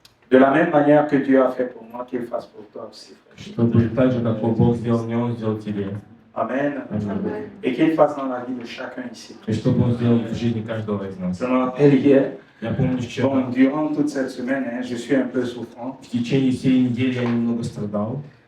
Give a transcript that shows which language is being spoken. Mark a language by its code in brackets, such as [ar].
[fr] De la même manière que Dieu a fait pour moi, qu'il fasse pour toi aussi. [ru] Чтобы так же, как Бог сделал мне, Он сделал тебе. Amen. Amen. [fr] Et qu'il fasse dans la vie de chacun ici. [ru] И чтобы Он сделал в жизни каждого из нас. [fr] Je me rappelle hier, [ru] Я помню вчера. [fr] bon, durant toute cette semaine, je suis un peu souffrant. [ru] В течение всей недели я немного страдал.